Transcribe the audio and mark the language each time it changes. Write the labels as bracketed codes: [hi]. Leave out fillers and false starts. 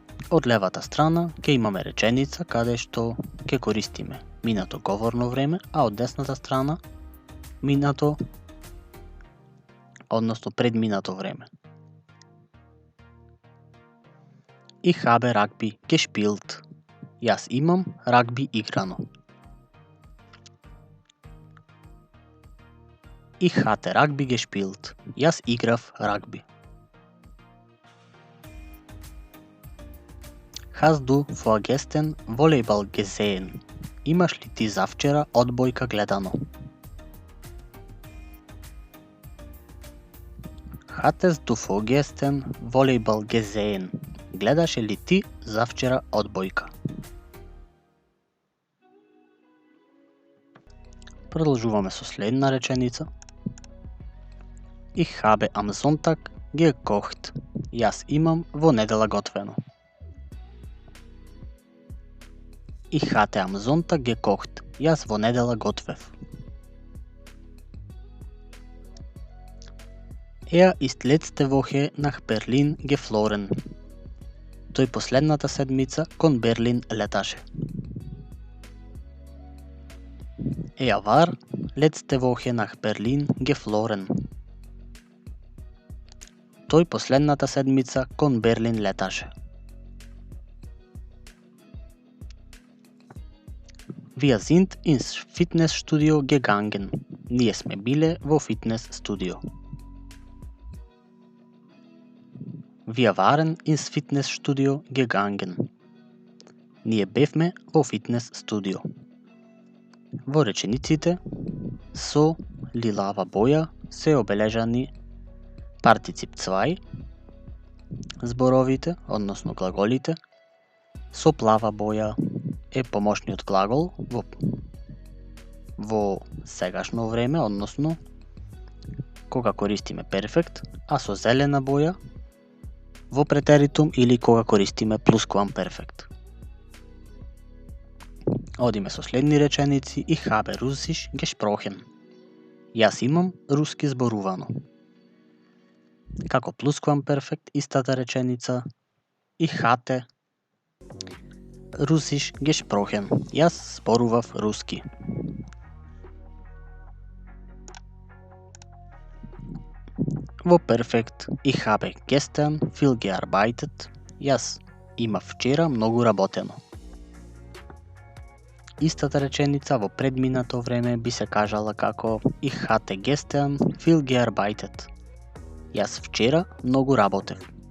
[mk] Од левата страна ќе имаме реченица каде што ќе користиме минато говорно време, а од десната страна минато, односно предминато време. [de] Ich habe Rugby gespielt. [mk] Јас имам рагби играно. [de] Ich hatte Rugby gespielt. [mk] Јас играв рагби. [de] Hast du vorgestern Volleyball gesehen? [mk] Имаш ли ти завчера одбојка гледано? [de] Hattest du vorgestern Volleyball gesehen? [mk] Гледаше ли ти завчера одбојка? Продолжуваме со следна реченица. [de] Ich habe am Sonntag gekocht. [mk] Јас имам во недела готвено. [de] Ich hatte am Sonntag gekocht. [mk] Јас во недела готвев. [de] Er ist letzte Woche nach Berlin geflogen. [mk] Тој последната седмица кон Берлин леташе. [de] Er war letzte Woche nach Berlin geflogen. [mk] Тој последната седмица кон Берлин леташе. [de] Wir sind ins Fitnessstudio gegangen. [mk] Ние сме биле во фитнес студио. [de] Wir waren ins Fitnessstudio gegangen. [mk] Ние бевме во фитнес студио. Во речениците со лилава боја се обележани партицип 2, зборовите, односно глаголите. Со плава боја е помошниот глагол во сегашно време, односно кога користиме перфект, а со зелена боја во претеритум или кога користиме плусквамперфект. Одиме со следни реченици. [de] Ich habe Russisch gesprochen. [mk] Јас имам руски зборувано. Како плусквамперфект истата реченица. [de] Ich hatte Russisch gesprochen. [mk] Јас зборував руски. Во перфект. [de] Ich habe gestern viel gearbeitet. [mk] Јас имав вчера многу работено. Истата реченица во предминато време би се кажала како [de] Ich hatte gestern viel gearbeitet. [mk] Јас вчера многу работев.